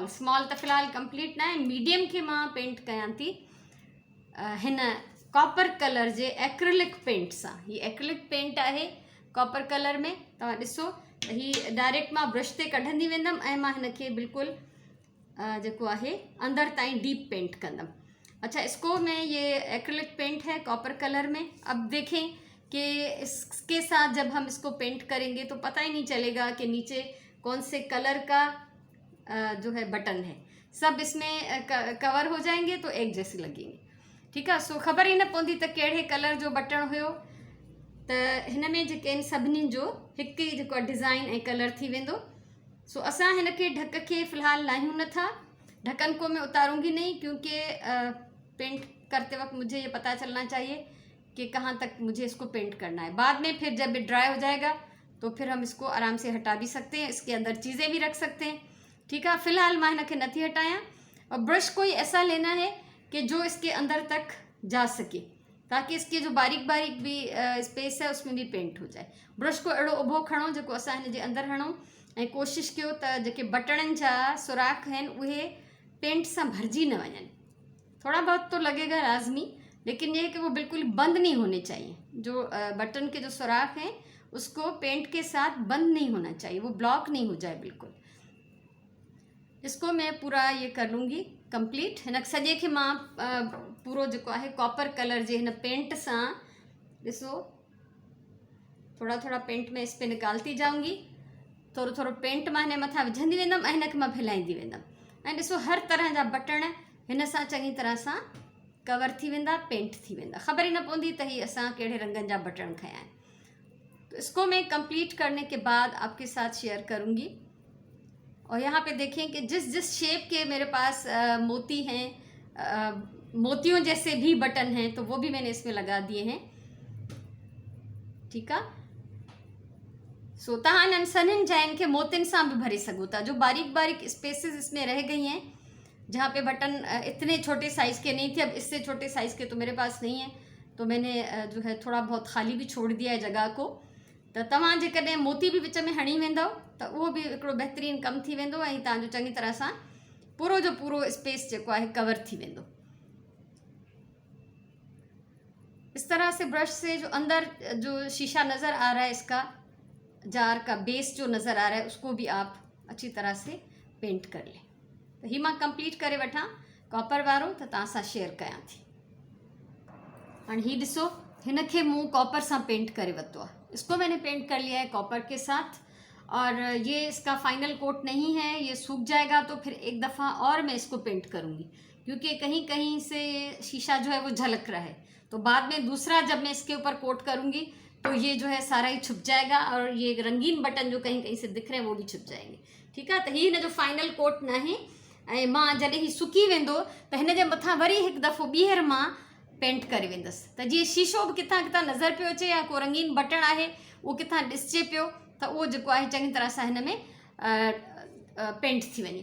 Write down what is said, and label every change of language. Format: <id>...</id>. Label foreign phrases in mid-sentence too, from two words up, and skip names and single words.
<sd>स्मॉल त फ़िलहालु कंप्लीट न आहे, मीडियम खे मां पेंट कयां थी हिन</sd> <en>copper color</en> <sd>जे</sd> <en>acrylic paint</en> <sd>सां। हीअ</sd> <en>acrylic paint</en> <sd>आहे</sd> <en>copper color</en> <sd>में। तव्हां ॾिसो त हीअ डायरेक्ट मां ब्रश ते कढंदी वेंदमि ऐं मां हिन खे बिल्कुलु जेको आहे अंदर ताईं</sd> <en>deep paint</en> <sd>कंदमि।</sd> <hi>अच्छा, इसको में ये</hi> <en>acrylic paint</en> <hi>है</hi> <en>copper color</en> <hi>में। अब देखें कि इसके साथ जब हम इसको पेंट करेंगे तो पता ही नहीं चलेगा कि नीचे कौन से कलर का जो है बटन है, सब इसमें कवर हो जाएंगे तो एक जैसे लगेंगे। ठीक है।</hi> <sd>सो ख़बर ही न पवंदी त कहिड़े कलर जो बटन हुयो। त हिन में जेके आहिनि सभिनी जो हिकु ई जेको डिज़ाइन ऐं कलर थी वेंदो। सो असां हिन खे ढक के फ़िलहाल लायूं नथा,</sd> <hi>ढक्कन को मैं उतारूंगी नहीं, क्योंकि पेंट करते वक्त मुझे ये पता चलना चाहिए कि कहाँ तक मुझे इसको पेंट करना है। बाद में फिर जब ये ड्राई हो जाएगा तो फिर हम इसको आराम से हटा भी सकते हैं, इसके अंदर चीज़ें भी रख सकते हैं। ठीक है।</hi> <sd>फ़िलहाल मैं हिन खे नथी हटायां।</sd> <hi>और ब्रश कोई ऐसा लेना है कि जो इसके अंदर तक जा सके, ताकि इसकी जो बारीक बारीक भी स्पेस है उसमें भी पेंट हो जाए।</hi> <sd>ब्रश को अहिड़ो उभो खणो जेको असां हिन जे अंदर हणूं, ऐं कोशिशि कयो त जेके बटणनि जा सुराख आहिनि उहे पेंट सां भरिजी न वञनि।</sd> <hi>थोड़ा बहुत तो लगेगा लाजमी, लेकिन ये है कि वो बिल्कुल बंद नहीं होने चाहिए। जो बटन के जो सुराख हैं उसको पेंट के साथ बंद नहीं होना चाहिए, वो ब्लॉक नहीं हो जाए बिल्कुल। इसको मैं पूरा ये कर लूँगी कंप्लीट।</hi> <sd>हिन सॼे खे मां पूरो जेको आहे</sd> <en>copper color</en> <sd>जे हिन पेंट सां, ॾिसो थोड़ा थोड़ा पेंट</sd> <hi>में इस पे निकालती जाऊंगी,</hi> <sd>थोड़ो थोड़ो पेंट मां हिन मथां विझंदी वेंदमि ऐं हिन खे मां फैलाईंदी वेंदमि। ऐं ॾिसो हर तरह जा बटण हिन सां चङी तरह सां कवर थी वेंदा, पेंट थी वेंदा, ख़बर ही न पवंदी त ही असां कहिड़े रंगनि जा बटण खया आहिनि।</sd> <hi>तो इसको मैं कंप्लीट करने के बाद आपके साथ शेयर करूँगी। और यहाँ पे देखें कि जिस जिस शेप के मेरे पास मोती हैं, मोतियों जैसे भी बटन हैं, तो वो भी मैंने इसमें लगा दिए हैं। ठीक है।</hi> <sd>सो तव्हां इन्हनि सन्हनि जाइनि खे मोतियुनि सां भी भरे सघो था।</sd> <hi>जो बारीक बारीक स्पेसेस इसमें रह गई हैं, जहाँ पे बटन इतने छोटे साइज़ के नहीं थे, अब इससे छोटे साइज़ के तो मेरे पास नहीं है, तो मैंने जो है थोड़ा बहुत खाली भी छोड़ दिया है जगह को।</hi> <sd>त तव्हां जेकॾहिं मोती भी विच में हणी वेंदव त उहो भी हिकिड़ो बहितरीनु कमु थी वेंदो ऐं तव्हांजो चङी तरह सां पूरो जो पूरो स्पेस जेको आहे कवर थी वेंदो।</sd> <hi>इस तरह से ब्रश से जो अंदर जो शीशा नज़र आ रहा है, इसका जार का बेस जो नज़र आ रहा है, उसको भी आप अच्छी तरह से पेंट कर लें।</hi> <sd>तो ही मां कंप्लीट करे वठां कॉपर वारो त तव्हां सां शेयर कयां थी। हाणे ही ॾिसो, हिन खे मूं कॉपर सां पेंट करे वरितो आहे।</sd> <hi>इसको मैंने पेंट कर लिया है कॉपर के साथ, और ये इसका</hi> <en>final coat</en> <hi>नहीं है, ये सूख जाएगा तो फिर एक दफ़ा और मैं इसको पेंट करूँगी, क्योंकि कहीं कहीं से शीशा जो है वो झलक रहा है। तो बाद में दूसरा जब मैं इसके ऊपर कोट करूँगी तो ये जो है सारा ही छुप जाएगा, और ये रंगीन बटन जो कहीं कहीं से दिख रहे हैं वो भी छुप जाएंगे। ठीक है,</hi> <sd>तो ही हिन जो</sd> <en>final coat</en> <sd>न आहे। ऐं मां जॾहिं ही सुकी वेंदो त हिन जे मथां वरी हिकु दफ़ो ॿीहर मां पेंट करे वेंदसि, त जीअं शीशो बि किथां किथां नज़र पियो अचे, या को रंगीन बटन आहे उहो किथां ॾिसिजे पियो, त उहो जेको आहे चङी तरह सां हिन में पेंट थी वञे।</sd>